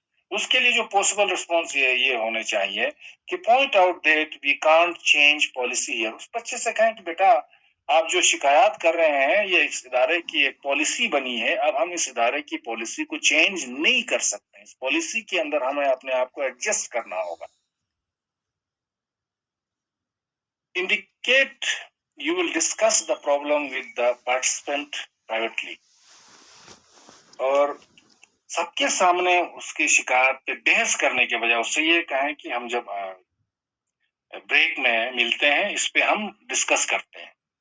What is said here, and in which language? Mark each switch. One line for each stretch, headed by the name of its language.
Urdu: اس کے لیے جو پاسبل رسپانس یہ ہونے چاہیے کہ
English: Point out that we can't change policy here.
Urdu: اس بچے سے کہیں کہ بیٹا آپ جو شکایات کر رہے ہیں یہ اس ادارے کی ایک پالیسی بنی ہے, اب ہم اس ادارے کی پالیسی کو چینج نہیں کر سکتے. اس پالیسی کے اندر ہمیں اپنے آپ کو ایڈجسٹ کرنا ہوگا.
English: Indicate you will discuss the problem with the participant privately.
Urdu: اور سب کے سامنے اس کی شکایت پہ بحث کرنے کے بجائے اس سے یہ کہیں کہ ہم جب بریک میں ملتے ہیں اس پہ ہم ڈسکس کرتے ہیں.